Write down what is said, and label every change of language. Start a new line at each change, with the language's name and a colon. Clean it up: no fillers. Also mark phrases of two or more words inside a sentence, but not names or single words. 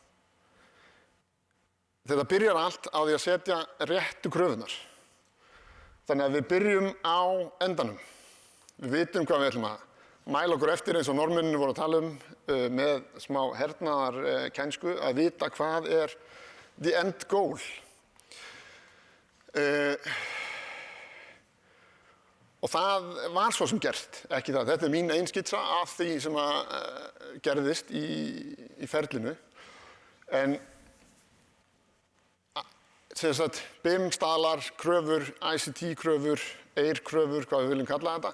Icelandic: Þetta byrjar allt á því að setja réttu kröfunar. Þannig að við byrjum á endanum. Við vitum hvað við ætlum að mæla okkur eftir eins og Norðmennirnir voru að tala með smá hernaðarkænsku að vita hvað er
English: the end goal.
Icelandic: Og það var svo sem gert, ekki það. Þetta er mín einskitsa af því sem gerðist í ferlinu. En sem sagt, BIM-staðlar, kröfur, ICT-kröfur, EIR-kröfur, hvað við viljum kalla þetta.